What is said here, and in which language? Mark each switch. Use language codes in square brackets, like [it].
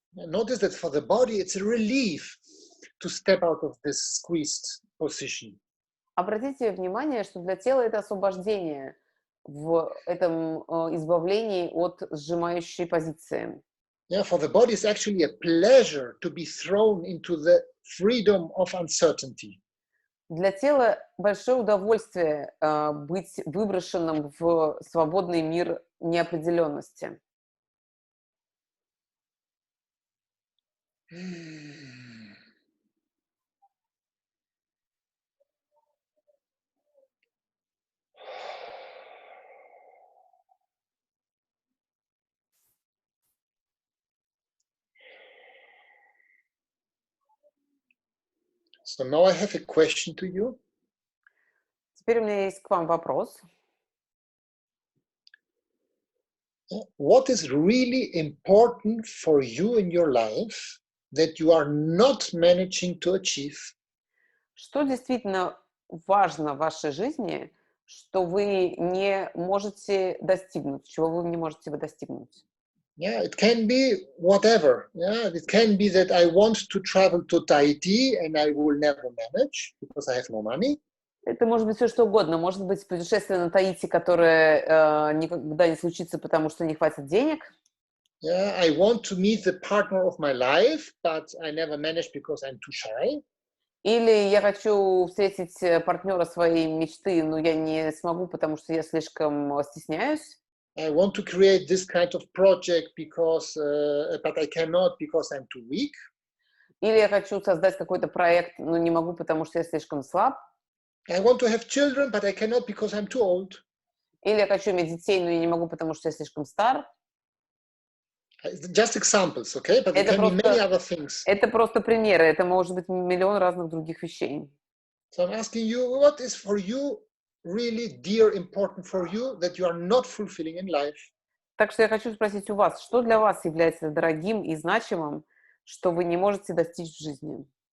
[en] Notice that for the body, it's a relief to step out of this squeezed position. [ru] Обратите внимание, что для тела это освобождение в этом избавлении от сжимающей позиции. [en] Yeah, for the body, it's actually a pleasure to be thrown into the freedom of uncertainty. [ru] Для тела большое удовольствие быть выброшенным в свободный мир неопределенности. [en] So now I have a question to you. [ru] Теперь у меня есть к вам вопрос. [en] What is really important for you in your life that you are not managing to achieve? [ru] Что действительно важно в вашей жизни, что вы не можете достигнуть, чего вы не можете достигнуть? [en] Yeah, it can be whatever. Yeah, it can be that I want to travel to Tahiti and I will never manage because I have no money. [ru] Это может быть все что угодно. Может быть путешествие на Таити, которое никогда не случится, потому что не хватит денег. [en] Yeah, I want to meet the partner of my life, but I never manage because I'm too shy. [ru] Или я хочу встретить партнера своей мечты, но я не смогу, потому что я слишком стесняюсь. [en] I want to create this kind of project because, but I cannot because I'm too weak. [ru] Или я хочу создать какой-то проект, но не могу, потому что я слишком слаб. [en] I want to have children, but I cannot because I'm too old. [ru] Или я хочу иметь детей, но я не могу, потому что я слишком стар. [en] Just examples, okay? But there can be many other things. [ru] Это просто примеры, это может быть миллион разных других вещей. [en] So I'm asking you, what is for you really dear, important for you that you are not fulfilling in life? [ru] Так что я хочу спросить у вас, что для вас является дорогим и значимым, что вы не можете достичь в жизни?